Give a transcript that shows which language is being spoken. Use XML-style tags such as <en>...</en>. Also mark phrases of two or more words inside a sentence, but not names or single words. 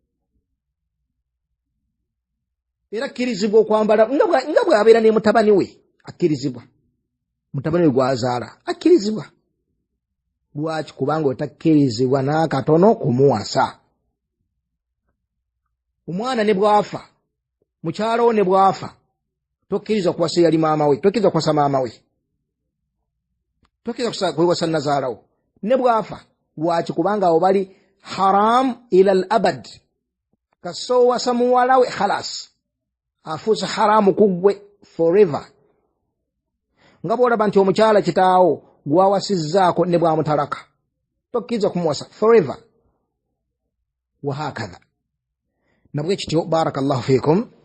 <lg>era akkirizibwa okwambala nga bw'abeera ne mutabani we akkirizibwa mutabani we gw'azaala akkirizibwa lwaki kubanga otakkirizibwa n'akatono kumuwasa omwana ne bw'afa mukyala wo ne bw'afa tokkiriza kuwasa yali maama we tokkiriza kuwasa maama we tokkiriza kuwasa nazaala wo ne bw'afa lwaki kubanga abo bali haram</lg> <ar>إلى الأبد</ar> <lg>kasoowasa muwala we khalas afuuse haramu kuggwe forever nga bw'olaba nti omukyala kitaawo gwawasizzaako ne bw'amutalaka tokkiriza kumuwasa forever wahakadha nabwe kityo</lg> <ar>بارك الله فيكم</ar>